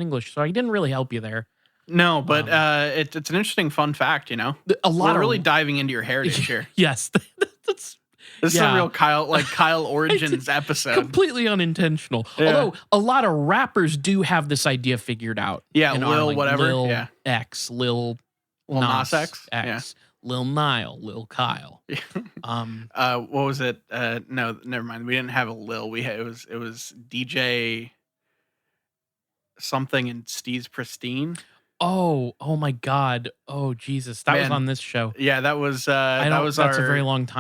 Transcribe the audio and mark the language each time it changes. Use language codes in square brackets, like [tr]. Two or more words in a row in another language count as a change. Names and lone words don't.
[en] So I didn't really help you there. No, but it's an interesting fun fact, you know. We're really diving into your heritage here. Yes, that's this is a real Kyle Origins episode. Completely unintentional. Yeah. Although a lot of rappers do have this idea figured out. Yeah, Lil whatever. Lil X, Lil Nas X. Lil Nile, Lil Kyle. What was it? No, never mind. We didn't have a Lil. It was DJ something and Steve's Pristine. Oh my God. Oh Jesus. That was on this show. Yeah, that was that's a very long time